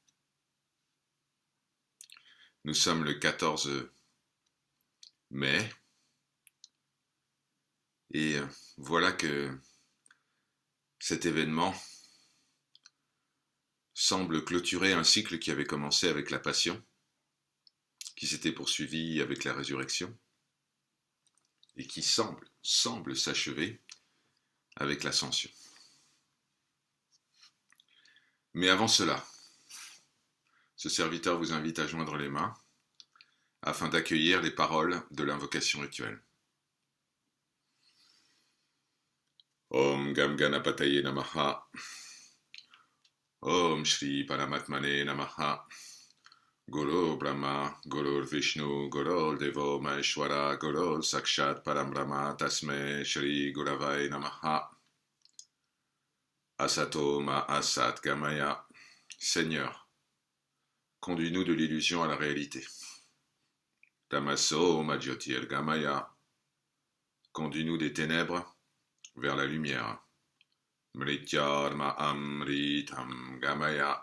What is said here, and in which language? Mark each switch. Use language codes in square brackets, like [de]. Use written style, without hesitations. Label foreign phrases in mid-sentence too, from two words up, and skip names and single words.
[fr] Nous sommes le 14 mai et voilà que cet événement semble clôturer un cycle qui avait commencé avec la Passion, qui s'était poursuivi avec la résurrection et qui semble s'achever avec l'ascension. Mais avant cela, ce serviteur vous invite à joindre les mains afin d'accueillir les paroles de l'invocation rituelle. [sa] ॐ गं गणपतये नमः. ॐ श्री परमात्मने नमः. गुरु ब्रह्मा, गुरु विष्णु, गुरु देवो महेश्वर, गुरु साक्षात् परब्रह्म, तस्मै श्री गुरवे नमः. असतो मा सद् गमय. [fr] Seigneur, conduis-nous de l'illusion à la réalité. [sa] तमसो मा ज्योतिर् गमय. [fr] Conduis-nous des ténèbres vers la lumière. [sa] मृत्योर्मा अमृतं गमय.